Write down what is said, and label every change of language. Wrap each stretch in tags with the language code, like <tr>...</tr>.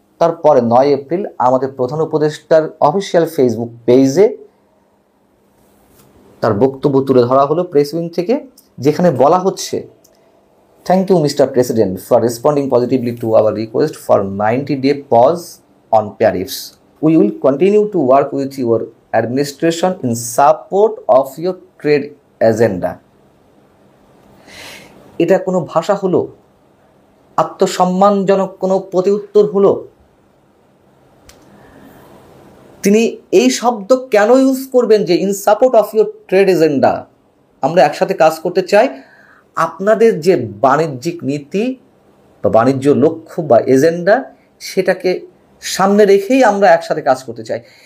<bn>তারপরে 9 এপ্রিল আমাদের প্রধান উপদেষ্টার অফিসিয়াল ফেসবুক পেজে তার বক্তব্য তুলে ধরা হলো প্রেস উইং থেকে, যেখানে বলা হচ্ছে,</bn> <en>Thank you mister president for responding positively to our request for 90-day pause on tariffs. We will continue to work with your administration in support of your trade agenda.</en> <bn>এটা কোনো ভাষা হলো? আত্মসম্মানজনক কোনো প্রতিউত্তর হলো? তিনি এই শব্দ কেন ইউজ করবেন যে</bn> <en>In support of your trade agenda?</en> <bn>আমরা একসাথে কাজ করতে চাই, আপনাদের যে বাণিজ্যিক নীতি বা বাণিজ্য লক্ষ্য বা এজেন্ডা, সেটাকে সামনে রেখেই আমরা একসাথে কাজ করতে চাই।</bn>